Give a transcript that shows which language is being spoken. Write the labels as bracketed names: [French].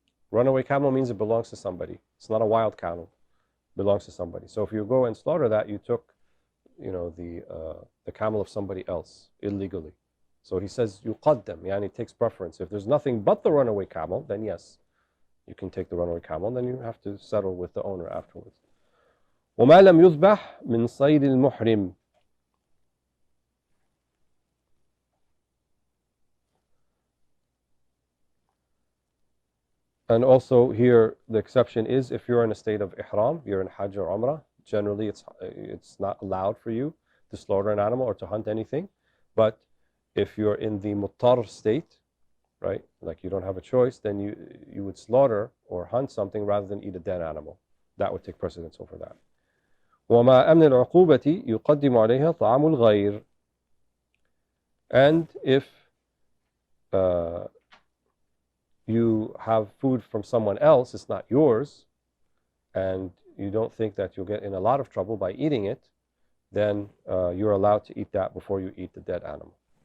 [English] Runaway camel means it belongs to somebody. It's not a wild camel. It belongs to somebody. So if you go and slaughter that, you took, the camel of somebody else illegally. So he says yuqaddam, yani it takes preference. If there's nothing but the runaway camel, then yes, you can take the runaway camel. Then you have to settle with the owner afterwards. [Arabic] وما لم يذبح من صيد المحرم. [English] And also here, the exception is if you're in a state of ihram, you're in Hajj or Umrah, generally it's not allowed for you to slaughter an animal or to hunt anything. But if you're in the muttar state, right, like you don't have a choice, then you would slaughter or hunt something rather than eat a dead animal. That would take precedence over that. [Arabic] وما أمن العقوبة يقدم عليها طعام الغير. [English] And if you have food from someone else, it's not yours, and you don't think that you'll get in a lot of trouble by eating it, then you're allowed to eat that before you eat the dead animal.